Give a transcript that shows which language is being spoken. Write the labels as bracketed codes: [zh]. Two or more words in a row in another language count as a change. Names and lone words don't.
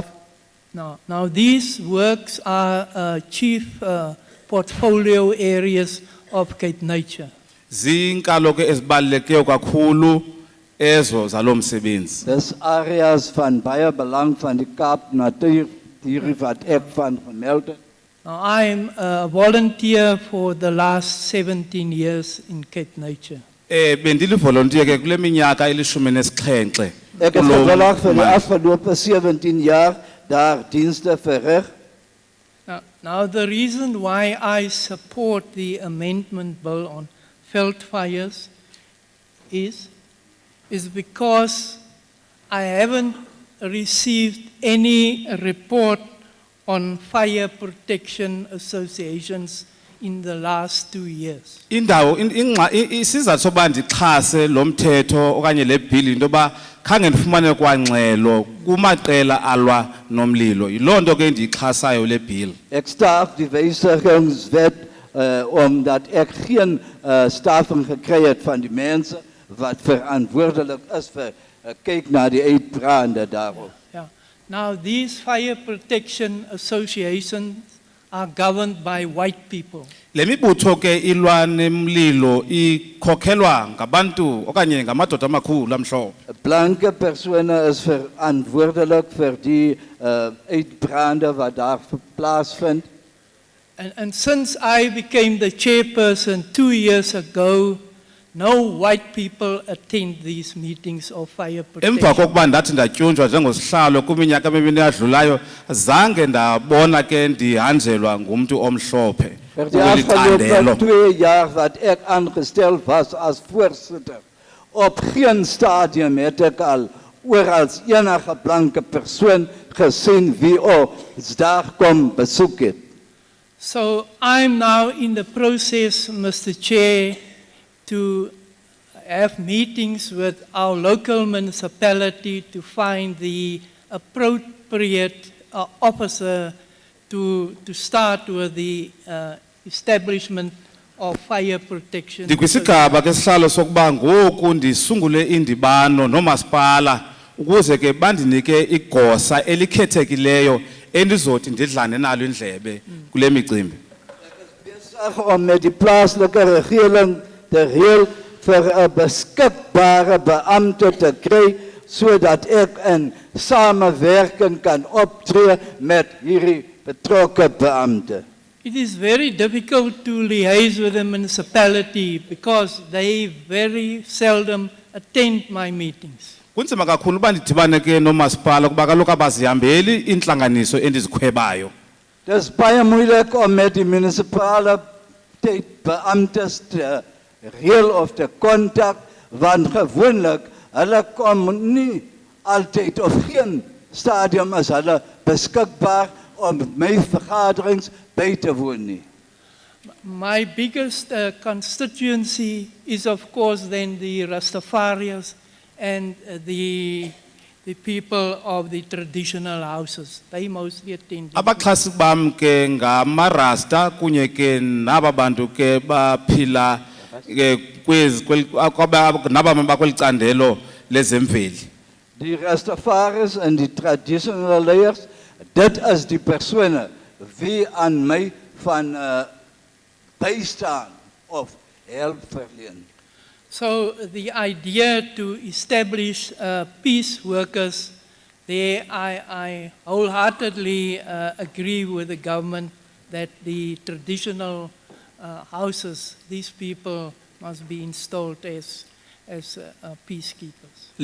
[en] Now these works are chief portfolio areas of Cape Nature. [xh] Ziinkalo ke ezibalulekileyo kakhulu ezo zalo msebenzi. [af] Dis areas van baie belang van die Kaap natuur, hierdie wat ek van gemeld het. [en] Now I'm a volunteer for the last 17 years in Cape Nature. [xh] Bendili volunteer ke kule minyaka eli-17. [af] Ek het gewillig vir die afgelope 17 jaar daar dienste verrig. [en] Now the reason why I support the amendment bill on Veldfires is because I haven't received any report on fire protection associations in the last 2 years. [xh] Indawo isizathu sokuba ndixhase lo mthetho okanye le bill into yoba khange ndifumane kwangxelo kumaqela alwa nomlilo. Yiloo nto ke ndiyixhasayo le bill. [af] Ek staaf die wysigingswet omdat ek geen stafing gekry het van die mense wat verantwoordelik is vir kyk na die uitbrande daarop. [en] Yeah. Now these fire protection associations are governed by white people. [xh] Le mibutho ke ilwa nemlilo ikhokhelwa ngabantu okanye ngamadoda amakhulu amhlophe. [af] Blanke persone is verantwoordelik vir die uitbrande wat daar plaasvind. [en] And since I became the chairperson 2 years ago, no white people attend these meetings of fire protection. [xh] Emva kokuba ndathi ndatyunjwa njengosihlalo kwiminyaka emibini eyadlulayo zange ndabona ke ndihanjelwa ngumntu omhlophe. [af] Vir die afgelope 2 jaar wat ek aangestel was as voorsitter, op geen stadium het ek al oral enige blanke persoon gesien wie ons daar kom besoek het. [en] So I'm now in the process, Mr. Chair, to have meetings with our local municipality to find the appropriate officer to start with the establishment of fire protection. [xh] Ndikwisigaba ke sihlalo sokuba ngoku ndisungule indibano nomasipala ukuze ke bandinike igosa elikhethekileyo endizothi ndidlane nalo indlebe kule micimbi. [af] Besig om met die plaaslike regering te reël vir 'n beskikbare beampte te kry sodat ek in samewerking kan optree met hierdie betrokke beampte. [en] It is very difficult to liaise with the municipality because they very seldom attend my meetings. [xh] Kunzima kakhulu uba ndidibane ke nomasipala kuba kaloku abazihambeli intlanganiso endizikhwebayo. [af] Dis baie moeilik om met die munisipale beamptes te reël of te kontak want gewoonlik hulle kom nie altyd of geen stadium is hulle beskikbaar om my vergaderings by te woon nie. [en] My biggest constituency is of course then the Rastafarians and the people of the traditional houses. They mostly attend. [xh] Abaxhasi bam ke ngamarasta kunye ke naba bantu ke baphila naba bakwelicandelo lezemveli. [af] Die Rastafaris en die traditional leiders, dit is die persone wie aan my van bystaan of help verleen. [en] So the idea to establish peace workers, there I wholeheartedly agree with the government that the traditional houses, these people must be installed as peacekeepers.